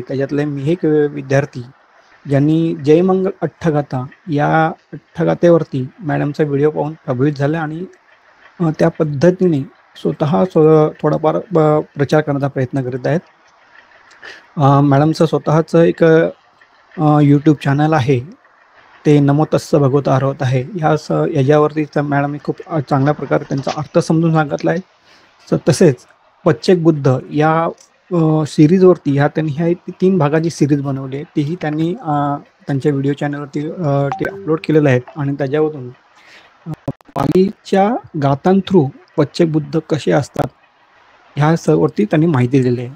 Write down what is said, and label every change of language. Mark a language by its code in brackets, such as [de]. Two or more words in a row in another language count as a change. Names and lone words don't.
[mr] त्याच्यातले मी एक विद्यार्थी ज्यांनी जयमंगल अठ्ठगाथा या अठ्ठगाथेवरती मॅडमचा व्हिडिओ पाहून प्रभावित झाला आणि त्या पद्धतीने स्वतः थोडाफार प्रचार करण्याचा प्रयत्न करीत आहेत. मॅडमचं स्वतःचं एक यूट्यूब चॅनल आहे, ते नमो तस्स भगवतो अरहतो आहे. याच्यावरती मॅडम खूप चांगल्या प्रकारे त्यांचा अर्थ समजून सांगितला आहे. तसेच पच्चेक बुद्ध या सिरीजवरती त्यांनी 3 भागाची सिरीज बनवली आहे, तीही त्यांनी त्यांच्या व्हिडिओ चॅनलवरती ते अपलोड केलेलं आहे आणि त्याच्यावरून पालीच्या गाथां थ्रू पच्चेक बुद्ध कसे असतात ह्या सर्ववरती त्यांनी माहिती दिली आहे.